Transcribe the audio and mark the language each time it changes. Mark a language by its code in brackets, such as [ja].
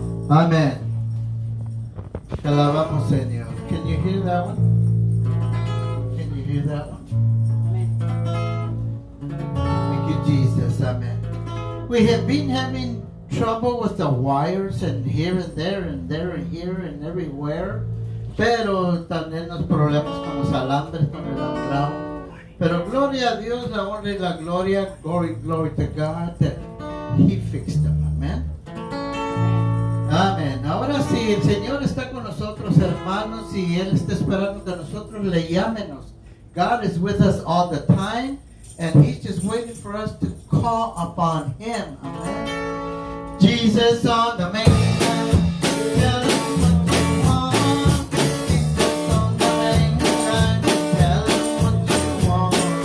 [en] Amén. [es] Te alabamos, Señor. [en] Can you hear that one? Can you hear that one? Thank you, Jesus. Amen. We have been having trouble with the wires and here and there and there and here and everywhere. [es] Pero también los problemas con los alambres, con el alambrado. Pero gloria a Dios, la honra y la gloria. [en] Glory, glory to God that He fixed them. Amen. Amén. [es] Ahora sí, el Señor está con nosotros, hermanos, y Él está esperando que nosotros le llámenos. [en] God is with us all the time, and He's just waiting for us to call upon Him. Amen. Jesus on the main line, tell Him what you want. Jesus on the main line, tell Him what you want.